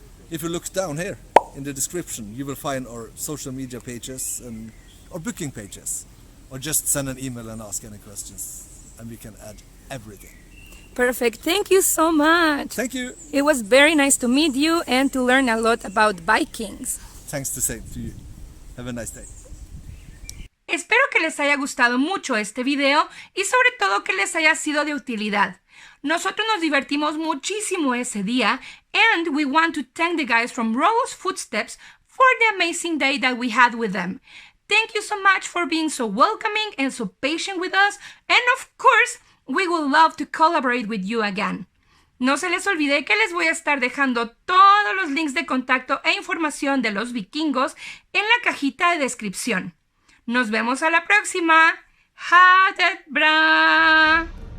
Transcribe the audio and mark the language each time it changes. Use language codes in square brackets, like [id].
[en] If you look down here in the description, you will find our social media pages and our booking pages. Or just send an email and ask any questions, and we can add everything. Perfect. Thank you so much. Thank you. It was very nice to meet you and to learn a lot about Vikings. Thanks the same to you. Have a nice day. [es] Espero que les haya gustado mucho este video y sobre todo que les haya sido de utilidad. Nosotros nos divertimos muchísimo ese día, [en] and we want to thank the guys from Rollo's Footsteps for the amazing day that we had with them. Thank you so much for being so welcoming and so patient with us, and of course, we would love to collaborate with you again. [es] No se les olvide que les voy a estar dejando todos los links de contacto e información de los vikingos en la cajita de descripción. Nos vemos a la próxima. [no] Ha det bra!